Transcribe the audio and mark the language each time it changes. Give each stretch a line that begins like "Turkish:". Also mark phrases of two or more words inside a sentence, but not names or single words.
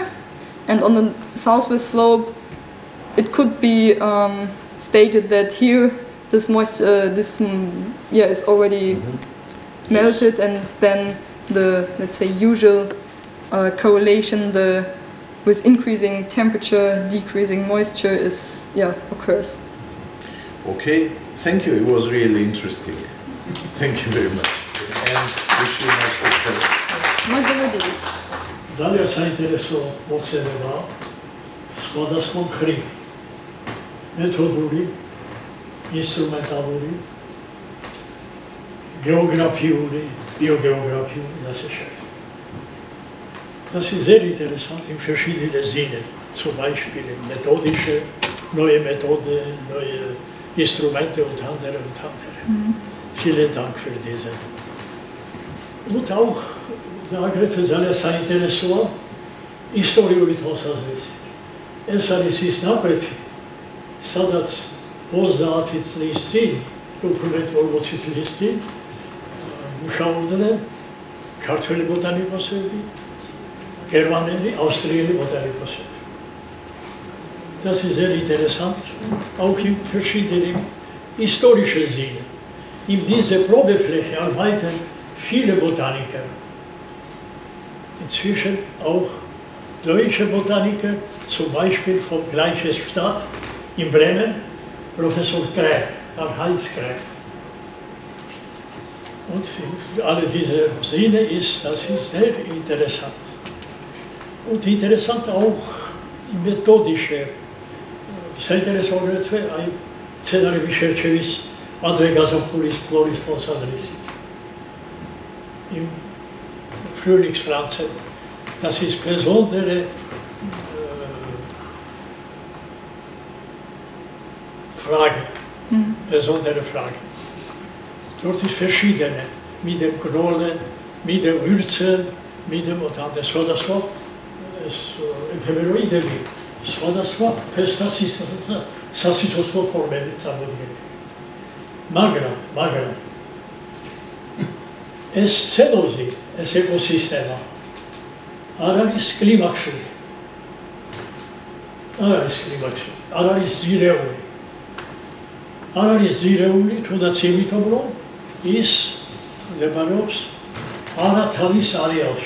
English: And on the southwest slope, it could be stated that here this moisture, is already melted, and then the, let's say, usual correlation with increasing temperature, decreasing moisture occurs. Okay, thank you. It was really interesting. Thank you very much, and wish you much success.
Georgian: ძალიან საინტერესო მოხსენება, სხვადასხვა მხრივ, მეთოდური, ინსტრუმენტალური, geografიული,
German: biogеографიული und so weiter. Das ist sehr interessant in verschiedenen Sinnen, zum Beispiel methodische, neue Methode, neue Instrumente und andere. Vielen Dank für diese. Und auch
Georgian: აგრეთვე ძალიან საინტერესოა ისტორიული თვალსაზრისით. ეს არის ის ნაკვეთი, სადაც 30 წლის წინ, უფრო 40 წლის წინ მუშაობდნენ ქართველი ბოტანიკოსები, გერმანელი, ავსტრიელი ბotanikusები.
German: Das ist sehr interessant, auch in verschiedenen historischen Sinne. In dieser Probefläche arbeiten viele Botaniker. Inzwischen auch deutsche Botaniker, zum Beispiel vom gleichen Stadt in Bremen, Professor Gräb, Karl-Heinz Gräb. Und alle diese Sinne das ist sehr interessant. Und interessant auch methodische,
Georgian: საინტერესოა აი ცენარების შერჩევის ადრეგაზაფხულის ფლორის თვალსაზრისით.
German: Im Frühlingspflanzen, das ist besondere Frage, besondere Frage. Dort ist verschiedene, mit dem Knollen, mit dem Würzen, mit dem und anderen
Georgian: სხვადასხვა ეფემეროიდები, სხვადასხვა სასიცოცხლო ფორმები წარმოდგენილი. მაგრამ ეს ცელოზი, ეს ეკოსისტემა არ არის კლიმაქსური, არ არის ძირეული, არ არის ძირეული, თუნდაც იმიტომ, რომ ის მდებარეობს არათავის არეალში.